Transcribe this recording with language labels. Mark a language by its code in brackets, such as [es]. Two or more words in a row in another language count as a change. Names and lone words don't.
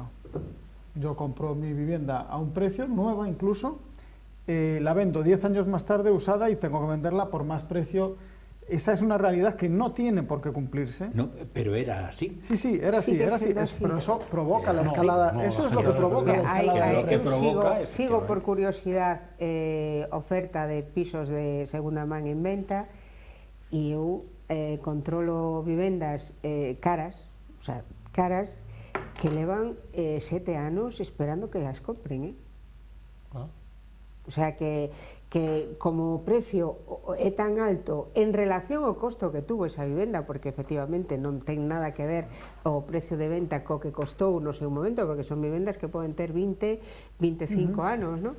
[es] Yo compro mi vivienda a un precio, nueva incluso, la vendo 10 años más tarde usada y tengo que venderla por más precio. Esa es una realidad que no tiene por qué cumplirse. No, pero era así. Sí, era Sí, así, pero eso provoca la escalada. Eso es lo que provoca la escalada. Lo que provoca es sigo que, [gl] por curiosidad oferta de pisos de segunda man en venta e eu controlo vivendas caras, [es] o sea, [gl] caras que levan 7 anos esperando que [es] las compren, O sea, [gl] que como o precio é tan alto en relación ao costo que tuvo esa vivenda, porque efectivamente non ten nada que ver o precio de venta co que costou no seu momento, porque son vivendas que poden ter 20, 25 anos, ¿no?